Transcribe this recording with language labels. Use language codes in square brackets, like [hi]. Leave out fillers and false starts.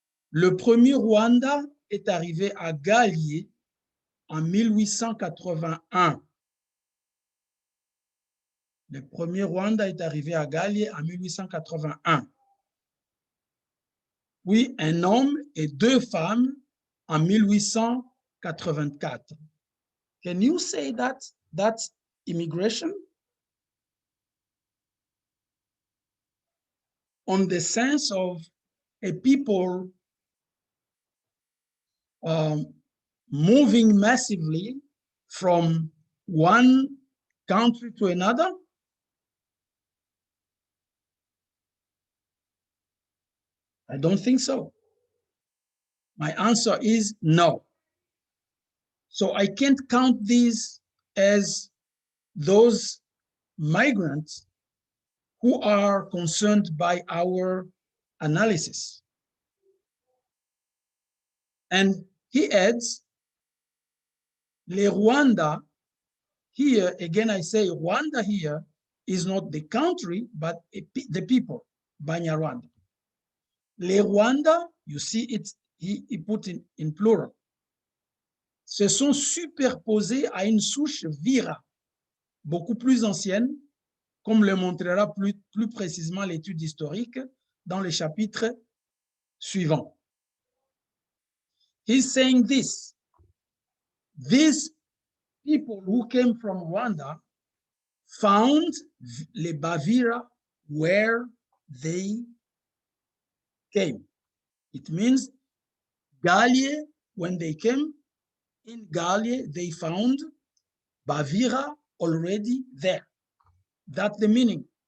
[fr] Le premier Rwanda est arrivé à Galier en 1881. Le premier Rwanda est arrivé à Galier en 1881. Puis un homme et 2 femmes en 1884. [en] Can you say that that's immigration? On the sense of a people moving massively from one country to another? I don't think so. My answer is no. So I can't count these as those migrants who are concerned by our analysis. And he adds, les Rwanda, here, again I say Rwanda here is not the country, but the people, Banyarwanda. [fr] Les Rwanda, [en] you see it, he put in plural, [fr] se sont superposés à une souche vira, beaucoup plus ancienne, comme le montrera plus précisément l'étude historique dans le chapitre suivant. [en] He's saying this. These people who came from Rwanda found les Bavira where they came. It means Galie, when they came in Galie, they found Bavira already there. That's the meaning.